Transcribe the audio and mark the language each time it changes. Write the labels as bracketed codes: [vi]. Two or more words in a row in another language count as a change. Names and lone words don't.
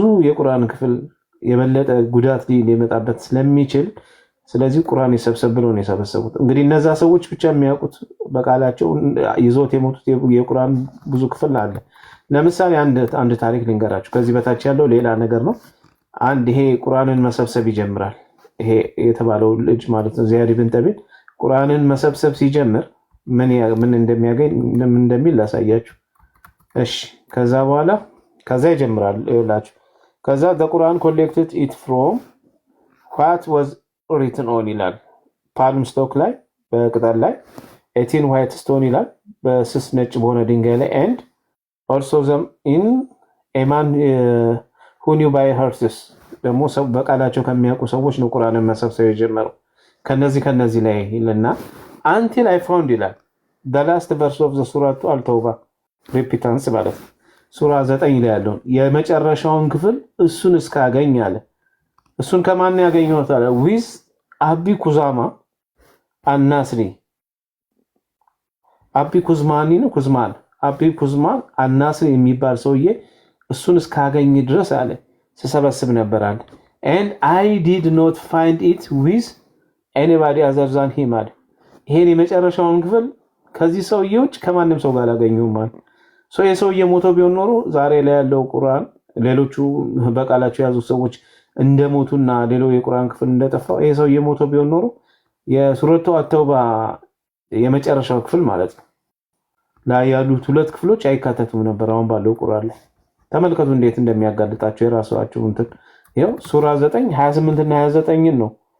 [am] የቁርአን ክፍል የበለጠ ጉዳት ሊመጣበት ስለሚችል ስለዚህ ቁርአን ይሰብሰብ ብለው ነው የሰበሰቡት። እንግዲህ እነዛ ሰዎች ብቻ የሚያውቁት በቃላቸው ይዞት የሞቱት የቁርአን ብዙ ክፍል አለ። ለምሳሌ አንድ ታሪክ ልንገራችሁ። ከዚህ በታች ያለው ሌላ ነገር ነው። አንድ ይሄ ቁርአንን መሰብሰብ ይጀምራል። ይሄ የተባለው ልጅ ማለት ነው ዚያድ ብን ጠቢት ቁርአንን መሰብሰብ ሲጀምር ምን እንደሚያገኝ ምን እንደሚል ላሳያችሁ። እሺ ከዛ ይጀምራል ይላችሁ። ከዛ [en] the Quran collected it from what was written on [am] ይላል። [en] palm stalk [am] ላይ በቅጠል ላይ 18 [en] white stone [am] ይላል በስስ ነጭ በሆነ ድንጋይ ላይ [en] and also them in a man who knew by heart [am] ደግሞ ሰው በቃላቸው ከሚያውቁ ሰዎች ነው ቁርአንን መሰብሰብ የጀመረው። ከነዚህ ላይ ይልና [en] until I found [am] ይላል [en] the last verse of the surah al-tawbah repentance [am] ማለት ሱራ 9 ላይ ያለው የመጨረሻውን ክፍል እሱን እስካገኝ አለ። እሱን ከማን ያገኘው ታለ? ዊዝ አቢ ኩዛማ አናስሪ አቢ ኩዝማኒ ነው ኩዝማን አቢ ኩዝማን አናስሪ የሚባል ሰውዬ እሱን እስካገኝ ድረስ አለ ተሰበስብ ነበር አለ። [en] and I did not find it with anybody other than him [am] አለ። ይሄን የመጨረሻውን ክፍል ከዚህ ሰውዬዎች ከማንም ሰው ጋር አላገኘሁም ማለት የሰውዬ ሞተው ቢሆን ኖሮ ዛሬ ላይ ያለው ቁርአን ሌሎቹ በቃላቸው የያዙ ሰዎች እንደሞቱና ሌላው የቁርአን ክፍል እንደጠፋው ይሄ ሰውዬ ሞተው ቢሆን ኖሮ የሱረቱ አተውባ የመጨረሻው ክፍል ማለት ነው ላይ ያሉት ሁለት ክፍሎች አይካተቱም ነበር አሁን ባለው ቁርአን ላይ። ተመልከቱ እንዴት እንደሚያጋልጣቸው የራሳቸው እንትን ይኸው ሱራ 9 28 እና 29 ነው